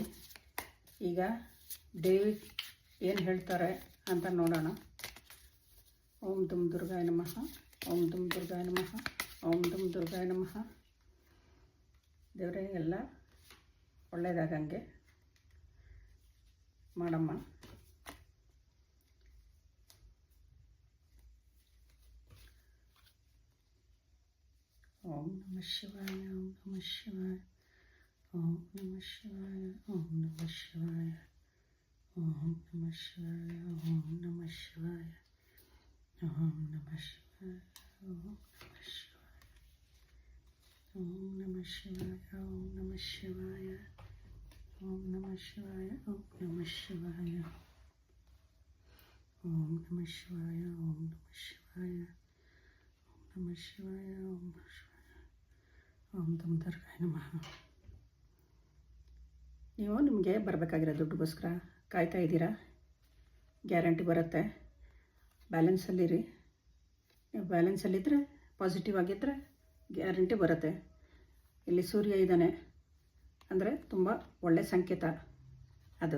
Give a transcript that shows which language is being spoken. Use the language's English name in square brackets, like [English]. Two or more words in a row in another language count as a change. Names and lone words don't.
[Kannada] ಈಗ ದೇವಿ ಏನು ಹೇಳ್ತಾರೆ ಅಂತ ನೋಡೋಣ. [Sanskrit] ಓಂ ದುಂ ದುರ್ಗಾಯ ನಮಃ, ಓಂ ದುಂ ದುರ್ಗಾಯ ನಮಃ, ಓಂ ದುಂ ದುರ್ಗಾಯ ನಮಃ. [Kannada] ದೇವರೇ ಎಲ್ಲ ಒಳ್ಳೆಯದಾಗಂಗೆ ಮಾಡಮ್ಮ. [Sanskrit] ಓಂ ನಮಃ ಶಿವಾಯ, ಓಂ ನಮಃ ಶಿವಾಯ, ಓಂ ನಮಃ ಶಿವಾಯ, ಓಂ ನಮಃ ಶಿವಾಯ, ಓಂ ನಮಃ ಶಿವಾಯ, ಓಂ ನಮಃ ಶಿವಾಯ, ಓಂ ನಮಃ ಶಿವಾಯ, ಓಂ ನಮಃ ಶಿವಾಯ, ಓಂ ನಮಃ ಶಿವಾಯ, ಓಂ ನಮಃ ಶಿವಾಯ, ಓಂ ನಮಃ ಶಿವಾಯ, ಓಂ ನಮಃ ಶಿವಾಯ, ಓಂ ನಮಃ ಶಿವಾಯ, ಓಂ ನಮಃ ಶಿವಾಯ, ಓಂ ನಮಃ ಶಿವಾಯ, ಓಂ ದುಂ ದುರ್ಗಾಯ ನಮಃ. [Kannada] ನೀವು ನಿಮಗೆ ಬರಬೇಕಾಗಿರೋ ದುಡ್ಡುಗೋಸ್ಕರ ಕಾಯ್ತಾ ಇದ್ದೀರಾ. ಗ್ಯಾರಂಟಿ ಬರುತ್ತೆ. ಬ್ಯಾಲೆನ್ಸಲ್ಲಿರಿ. ನೀವು ಬ್ಯಾಲೆನ್ಸಲ್ಲಿದ್ದರೆ, ಪಾಸಿಟಿವ್ ಆಗಿದ್ದರೆ ಗ್ಯಾರಂಟಿ ಬರುತ್ತೆ. ಇಲ್ಲಿ ಸೂರ್ಯ ಇದ್ದಾನೆ ಅಂದರೆ ತುಂಬ ಒಳ್ಳೆಯ ಸಂಕೇತ ಅದು.